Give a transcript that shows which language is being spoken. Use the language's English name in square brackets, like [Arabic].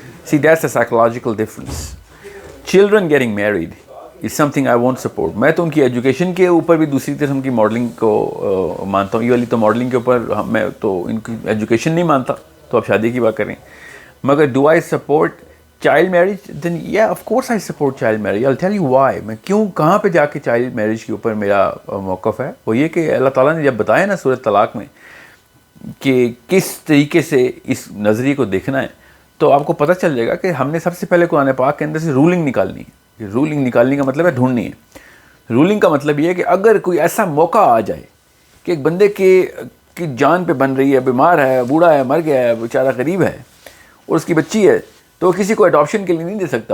[English] See, that's a psychological difference. Children getting married is something I won't support. [Urdu] میں تو ان کی education کے اوپر بھی دوسری قسم کی ماڈلنگ کو مانتا ہوں. یہ والی تو ماڈلنگ کے اوپر میں تو ان کی ایجوکیشن نہیں مانتا, تو آپ شادی کی بات کریں. مگر [English] do I support child marriage? Then yeah, of course I support child marriage. I'll tell you why. [Urdu] میں کیوں, کہاں پہ جا کے child marriage کے اوپر میرا موقف ہے. وہ یہ کہ اللہ تعالیٰ نے جب بتایا نا سورۃ طلاق میں کہ کس طریقے سے اس نظریے کو دیکھنا ہے, تو آپ کو پتہ چل جائے گا کہ ہم نے سب سے پہلے قرآن پاک کے اندر سے رولنگ نکالنی ہے. رولنگ نکالنے کا مطلب ہے ڈھونڈنی ہے. رولنگ کا مطلب یہ ہے کہ اگر کوئی ایسا موقع آ جائے کہ ایک بندے کی جان پہ بن رہی ہے, بیمار ہے, بوڑھا ہے, مر گیا ہے, بیچارہ غریب ہے, اور اس کی بچی ہے, تو کسی کو اڈاپشن کے لیے نہیں دے سکتا.